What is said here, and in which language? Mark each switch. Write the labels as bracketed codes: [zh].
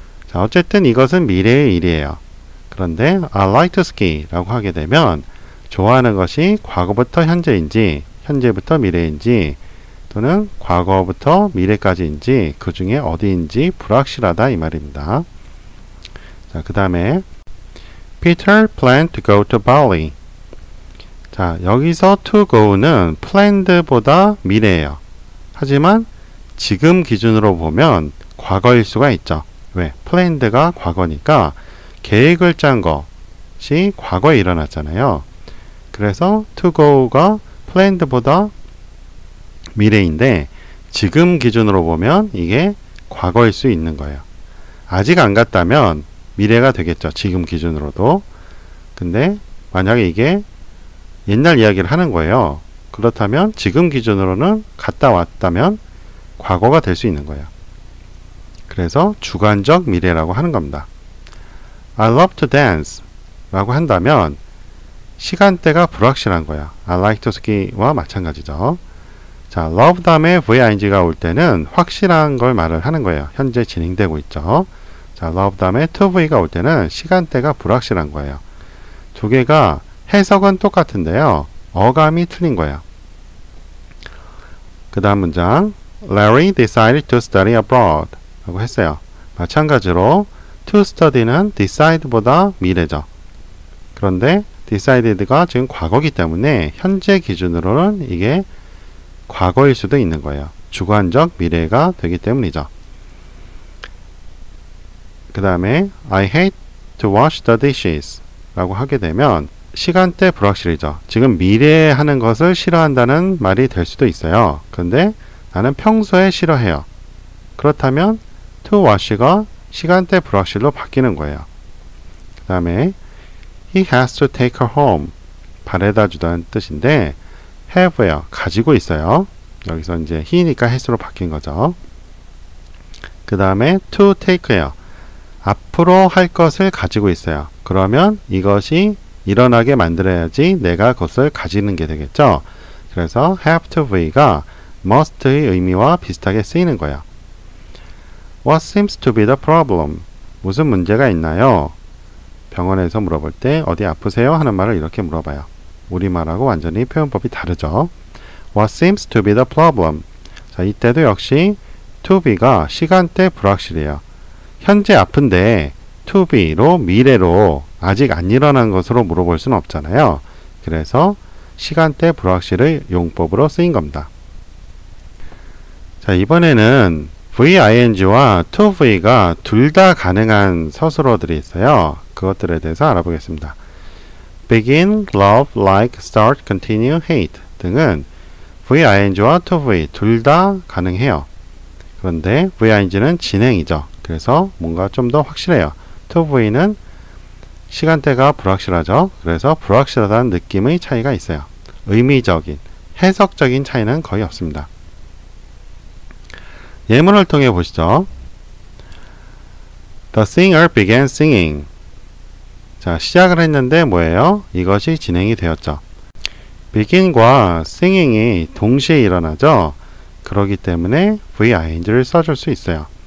[ko] 자, 어쨌든 이것은 미래의 일이에요. 그런데 [en] I like to ski [ko] 라고 하게 되면 좋아하는 것이 과거부터 현재인지 현재부터 미래인지 또는 과거부터 미래까지인지 그 중에 어디인지 불확실하다 이 말입니다. 자, 그 다음에 [en] Peter planned to go to Bali. [ko] 자, 여기서 to go는 planned보다 미래예요. 하지만 지금 기준으로 보면 과거일 수가 있죠. 왜? planned가 과거니까 계획을 짠 것이 과거에 일어났잖아요. 그래서 to go가 planned보다 미래인데 지금 기준으로 보면 이게 과거일 수 있는 거예요. 아직 안 갔다면 미래가 되겠죠. 지금 기준으로도. 근데 만약에 이게 옛날 이야기를 하는 거예요. 그렇다면 지금 기준으로는 갔다 왔다면 과거가 될 수 있는 거예요. 그래서 주관적 미래라고 하는 겁니다. [en] I love to dance [ko] 라고 한다면 시간대가 불확실한 거야. [en] I like to ski와 [ko] 마찬가지죠. 자, love 다음에 VING가 올 때는 확실한 걸 말을 하는 거예요. 현재 진행되고 있죠. 자, love 다음에 toV가 올 때는 시간대가 불확실한 거예요. 두 개가 해석은 똑같은데요. 어감이 틀린 거예요. 그 다음 문장 [en] Larry decided to study abroad [ko] 라고 했어요. 마찬가지로 to study는 decide보다 미래죠. 그런데 decided가 지금 과거이기 때문에 현재 기준으로는 이게 과거일 수도 있는 거예요. 주관적 미래가 되기 때문이죠. 그 다음에 [en] I hate to wash the dishes [ko] 라고 하게 되면 시간대 불확실이죠. 지금 미래에 하는 것을 싫어한다는 말이 될 수도 있어요. 근데 나는 평소에 싫어해요. 그렇다면 to wash가 시간대 불확실로 바뀌는 거예요. 그 다음에 [en] He has to take her home. [ko] 바래다 주다는 뜻인데 have예요. 가지고 있어요. 여기서 이제 he니까 has로 바뀐 거죠. 그 다음에 to take예요. 앞으로 할 것을 가지고 있어요. 그러면 이것이 일어나게 만들어야지 내가 그것을 가지는 게 되겠죠. 그래서 have to be가 must의 의미와 비슷하게 쓰이는 거예요. [en] What seems to be the problem? [ko] 무슨 문제가 있나요? 병원에서 물어볼 때 어디 아프세요? 하는 말을 이렇게 물어봐요. 우리말하고 완전히 표현법이 다르죠. [en] What seems to be the problem? [ko] 자, 이때도 역시 to be가 시간대 불확실이에요. 현재 아픈데 to be로 미래로 아직 안 일어난 것으로 물어볼 수는 없잖아요. 그래서 시간대 불확실의 용법으로 쓰인 겁니다. 자, 이번에는 VING와 TOV가 둘 다 가능한 서술어들이 있어요. 그것들에 대해서 알아보겠습니다. begin, love, like, start, continue, hate 등은 VING와 TOV 둘 다 가능해요. 그런데 VING는 진행이죠. 그래서 뭔가 좀 더 확실해요. TOV는 시간대가 불확실하죠. 그래서 불확실하다는 느낌의 차이가 있어요. 의미적인, 해석적인 차이는 거의 없습니다. 예문을 통해 보시죠. [en] The singer began singing. [ko] 자, 시작을 했는데 뭐예요? 이것이 진행이 되었죠. begin과 singing이 동시에 일어나죠. 그렇기 때문에 VING를 써줄 수 있어요.